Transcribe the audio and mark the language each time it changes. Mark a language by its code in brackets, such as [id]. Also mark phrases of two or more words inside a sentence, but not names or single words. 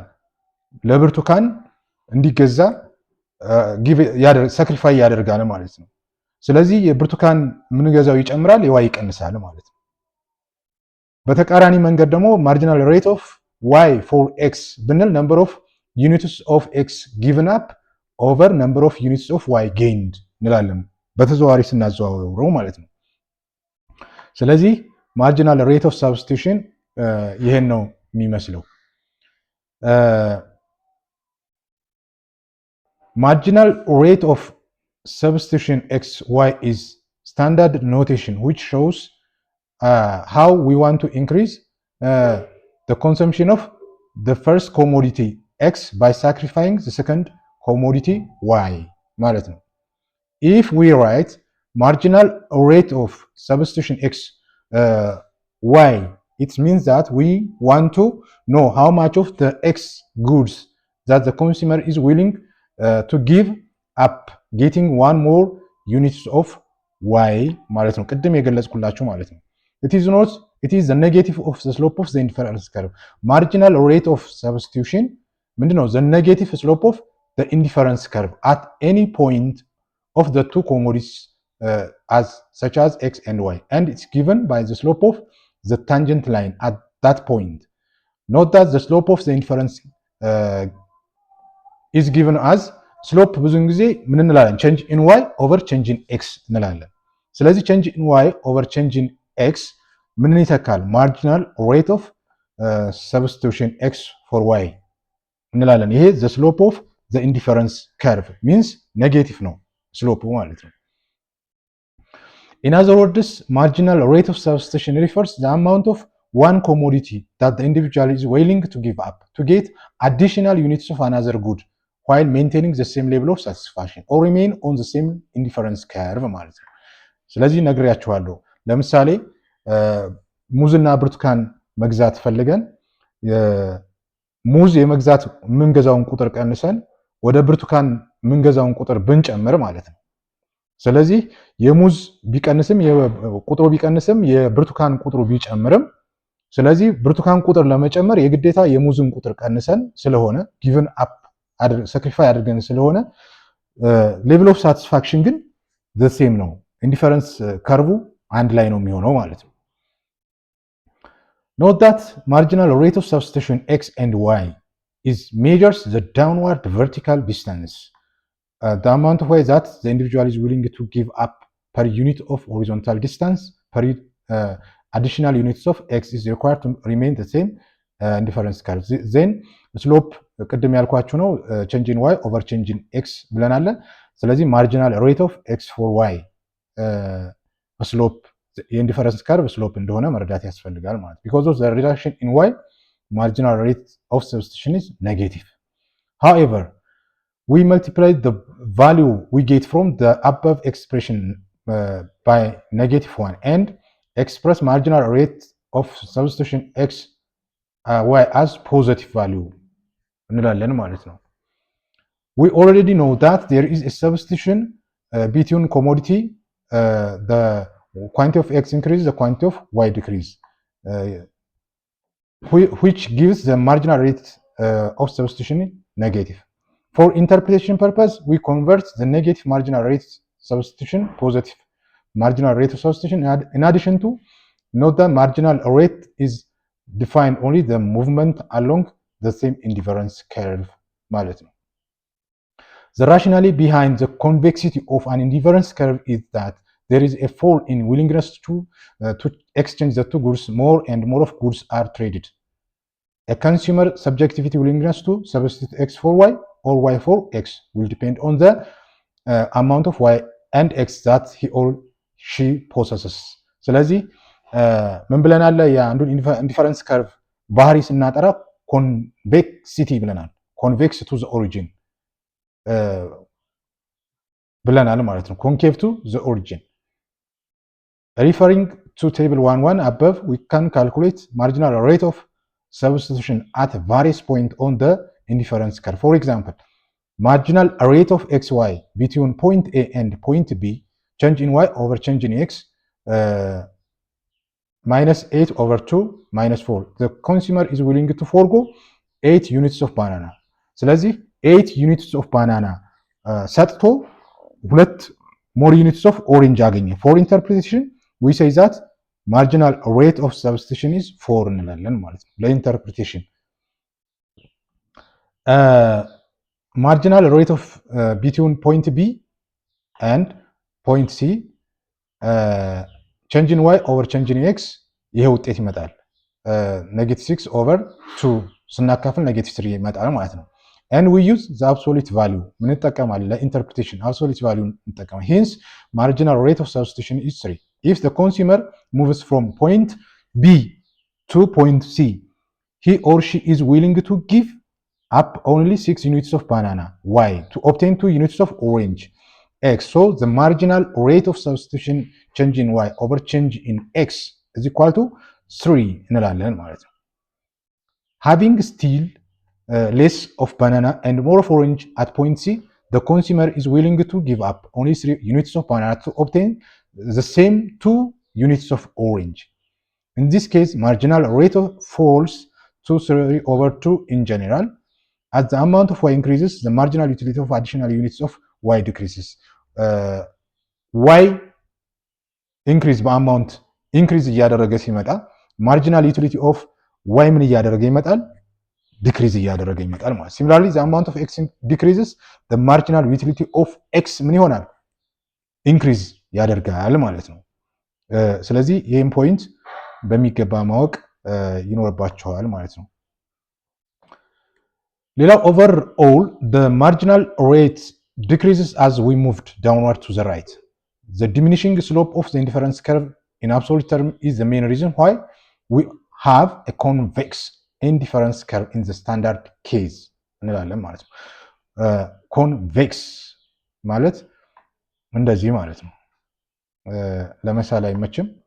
[am] ለብርቱካን እንዲገዛ ሳክሪፋይ ያደርጋል ማለት ነው። ስለዚህ የብርቱካን ምንገዛው ይጨምራል፣ የዋይ ይቀንሳል ማለት ነው። በተቃራኒ መንገድ ደግሞ [en] marginal rate of y for x [am] ብንል [en] number of units of x given up over number of units of y gained [am] እንላለን፣ በተዘዋዋሪ ስናዘዋውረው ማለት ነው። ስለዚህ [en] marginal rate of substitution [am] ይሄን ነው የሚመስለው። [en] marginal rate of substitution xy is standard notation which shows how we want to increase the consumption of the first commodity x by sacrificing the second commodity y [am] ማለት ነው። [en] if we write marginal rate of substitution x y, it means that we want to know how much of the x goods that the consumer is willing to give up getting one more units of y [am] ማለት ነው። ቅድም የገለጽኩላችሁ ማለት ነው። [en] it is the negative of the slope of the indifference curve. marginal rate of substitution ምንድነው? the negative slope of the indifference curve at any point of the two commodities such as x and y, and it's given by the slope of the tangent line at that point. note that the slope of the indifference is given as slope [am] ብዙን ጊዜ ምን እንላለን? [en] change in y over change in x [am] እንላለን። ስለዚህ [en] change in y over change in x [am] ምን ይተካል? [en] marginal rate of substitution x for y [am] እንላለን። ይሄ [en] the slope of the indifference curve means negative ነው slope [am] ማለት ነው። [en] in other words, marginal rate of substitution refers to the amount of one commodity that the individual is willing to give up to get additional units of another good while maintaining the same level of satisfaction or remain on the same indifference curve [am] ማለት ነው። ስለዚህ ነግሬያችኋለሁ። ለምሳሌ ሙዝና ብርቱካን መግዛት ፈልገን ሙዝ የመግዛት ምንገዛውን ቁጥር ቀንሰን ወደ ብርቱካን ምንገዛውን ቁጥር ብንጨምር ማለት ነው። ስለዚህ የሙዝ ቢቀንስም ቁጥሩ ቢቀንስም የብርቱካን ቁጥሩ ቢጨምርም ስለዚህ ብርቱካን ቁጥር ለመጨመር የግዴታ የሙዝን ቁጥር ቀንሰን ስለሆነ [en] given up [am] ሳክሪፋይ አድርገን ስለሆነ [en] level of satisfaction [am] ግን [en] the same ነው። indifference curve [am] አንድ ላይ ነው የሚሆነው ማለት ነው። [en] note that marginal rate of substitution x and y is measures the downward vertical distance, the amount of way that the individual is willing to give up per unit of horizontal distance per additional units of x is required to remain the same indifference curve. Then slope [am] ቅድም ያልኳችሁ ነው [en] change in y over change in x [am] ብለናል። ስለዚህ [en] marginal rate of x for y slope indifference curve slope [am] እንደሆነ መረዳት ያስፈልጋል ማለት [en] because of the reduction in y marginal rate of substitution is negative. However, we multiply the value we get from the above expression by -1 and express marginal rate of substitution x y as positive value [am] እንላለን ማለት ነው። [en] We already know that there is a substitution between commodity, the quantity of x increase, the quantity of y decrease, which gives the marginal rate of substitution negative. For interpretation purpose, we convert the negative marginal rate substitution positive marginal rate of substitution. In addition to, note that marginal rate is defined only the movement along the same indifference curve [am] ማለት ነው። [en] The rationale behind the convexity of an indifference curve is that there is a fall in willingness to exchange the two goods. More and more of goods are traded. A consumer subjectivity willingness to substitute x for y or y for x will depend on the amount of y and x that he or she possesses. [am] ስለዚህ ምን ብለናል? የአንዱን [en] indifference curve [am] ባህሪ ስናጠራ ኮንቬክሲቲ ብለናል። [en] convex to the origin [am] ብለናል ማለት ነው። [en] concave to the origin referring to table 1.1 above, we can calculate marginal rate of substitution at various points on the indifference curve. For example, marginal rate of xy between point A and point B, change in y over change in x, minus 8 over 2 minus 4. The consumer is willing to forego 8 units of banana. ስለዚህ 8 units of banana ሰጥቶ 2 more units of orange አገኘ. For interpretation, we say that marginal rate of substitution is 4 [am] እንላለን ማለት ነው። ለኢንተርፕሪቴሽን [en] marginal rate of between point B and point C, change in y over change in x [am] ይሄ ውጤት ይመጣል። -6 over 2 ስናካፍል -3 ይመጣል ማለት ነው። [en] and we use the absolute value [am] ምን እንጠቀማለን? [en] ለኢንተርፕሪቴሽን absolute value እንጠቀማለን። hence marginal rate of substitution is 3. If the consumer moves from point B to point C, he or she is willing to give up only 6 units of banana y to obtain 2 units of orange x. So the marginal rate of substitution change in y over change in x is equal to 3 [am] እንላለን ማለት ነው። [en] Having still less of banana and more of orange at point C, the consumer is willing to give up only 3 units of banana to obtain the same 2 units of orange. In this case, marginal rate falls to 3 over 2 in general. As the amount of y increases, the marginal utility of additional units of y decreases. Y increase in amount increase [am] እያደረገ ሲመጣ [en] marginal utility of y [am] ምን እያደረገ ይመጣል? ዲክሪዝ እያደረገ ይመጣል ማለት። [en] Similarly, the amount of x decreases, the marginal utility of x [am] ምን ይሆናል? ኢንክሪዝ ያደርጋል ማለት ነው። ስለዚህ ይህም ፖይንት በሚገባ ማወቅ ይኖርባቸዋል ማለት ነው። ሌላው [en] overall, the marginal rate decreases as we moved downward to the right. The diminishing slope of the indifference curve in absolute term is the main reason why we have a convex indifference curve in the standard case [am] እንላለን ማለት ነው። ኮንቬክስ ማለት እንደዚህ ማለት ነው። ለምሳሌ አይመችም።